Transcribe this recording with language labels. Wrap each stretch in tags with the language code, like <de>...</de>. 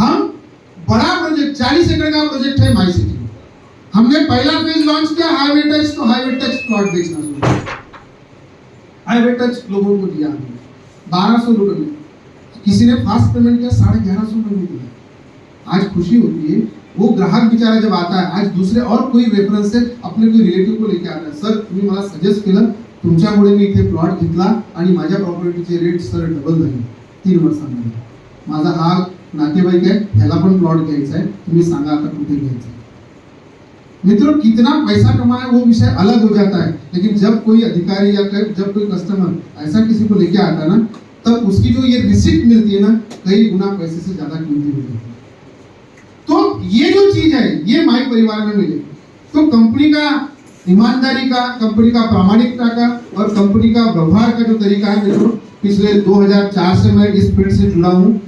<hi>हम बड़ा प्रोजेक्ट 40 एकड़ का प्रोजेक्ट है माई सिटी, हमने पहला फेज लॉन्च किया, हाईवे टच, तो हाईवे टच प्लॉट बेचना शुरू किया। हाईवे टच लोगों को दिया हमने 1200 रुपए में, किसी ने फास्ट पेमेंट किया 1150 रुपए में दिया। आज खुशी होती है, वो ग्राहक बेचारा जब आता है, आज दूसरे और कोई रेफरन्स से अपने कोई रिलेटिव को लेके आता है,</hi> <mr>सर तुम्ही मला सजेस्ट केलं, तुमच्यामुळे मी इथे प्लॉट घेतला आणि माझ्या प्रॉपर्टीचे रेट सर डबल झाले 3 वर्षांमध्ये। माझा हा नातेवाईक है, ह्याला पण प्लॉट घ्यायचा है, तुम्ही सांगा आता कुठे घ्यायचा है।</mr> <hi>मित्रों, कितना पैसा कमाए वो विषय अलग हो जाता है, लेकिन जब कोई अधिकारी या जब कोई कस्टमर ऐसा किसी को लेके आता है ना, तब उसकी जो ये रिसिप्ट मिलती है ना, कई गुना पैसे से ज्यादा कीमती हो जाती है। तो ये जो चीज है, ये माई परिवार में मिले तो कंपनी का ईमानदारी का, कंपनी का प्रामाणिकता का और कंपनी का व्यवहार का जो तरीका है, मित्रों पिछले 2004 से मैं इस फील्ड से जुड़ा हूँ।</hi>